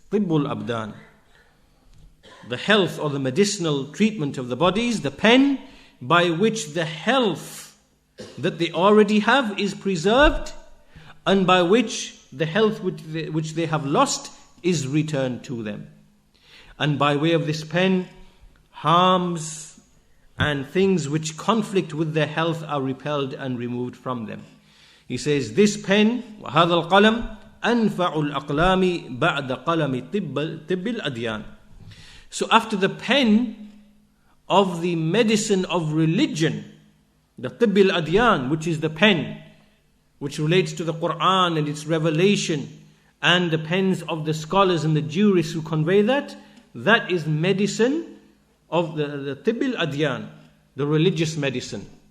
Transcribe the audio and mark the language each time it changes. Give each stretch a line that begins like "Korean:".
Arabic: طب الأبدان,
English: the health or the medicinal treatment of the bodies, the pen by which the health that they already have is preserved, and by which the health which they have lost is returned to them. And by way of this pen, harms and things which conflict with their health are repelled and removed from them. He says, this pen,
Arabic: وَهَذَا الْقَلَمْ أَنْفَعُ الْأَقْلَامِ بَعْدَ قَلَمِ طِبِّ الْأَدْيَانِ.
English: So after the pen of the medicine of religion, the Tibb al-Adyan, which is the pen which relates to the Quran and its revelation, and the pens of the scholars and the jurists who convey that is medicine of the Tibb al-Adyan, the religious medicine.